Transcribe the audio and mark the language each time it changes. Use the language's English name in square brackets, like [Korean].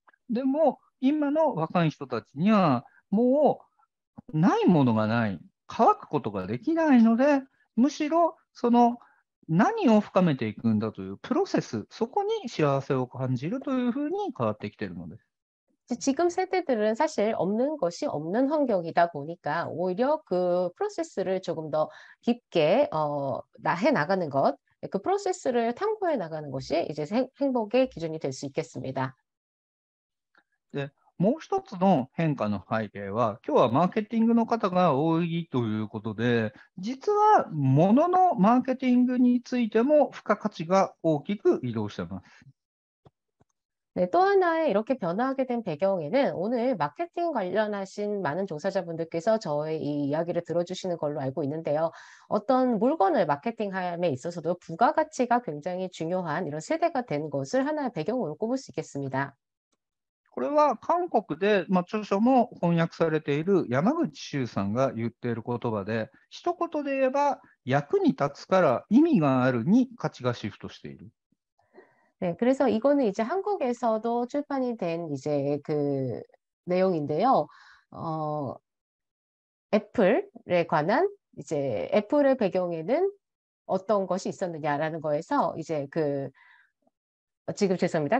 [Japanese] でも、今の若い人たちには、もうないものがない、乾くことができないので、むしろその何を深めていくんだというプロセス、そこに幸せを感じるというふうに変わってきているのです。 [Korean] 지금 세대들은 사실 없는 것이 없는 환경이다 보니까 오히려 그 프로세스를 조금 더 깊게 해 나가는 것, 그 프로세스를 탐구해 나가는 것이 이제 행복의 기준이 될 수 있겠습니다. [Japanese] で、もう一つの変化の背景は、今日はマーケティングの方が多いということで、実は物のマーケティングについても付加価値が大きく移動しています。 [Korean] 네, 또 하나의 이렇게 변화하게 된 배경에는 오늘 마케팅 관련하신 많은 종사자분들께서 저의 이 이야기를 들어주시는 걸로 알고 있는데요. 어떤 물건을 마케팅함에 있어서도 부가가치가 굉장히 중요한 이런 세대가 된 것을 하나의 배경으로 꼽을 수 있겠습니다. [Japanese] これは韓国で、著書も翻訳されている山口周さんが言っている言葉で、一言で言えば、役に立つから意味があるに価値がシフトしている。 [Korean] 네, 그래서 이거는 이제 한국에서도 출판이 된 이제 그 내용인데요. 애플에 관한 이제 애플의 배경에는 어떤 것이 있었느냐라는 거에서 이제 지금 죄송합니다.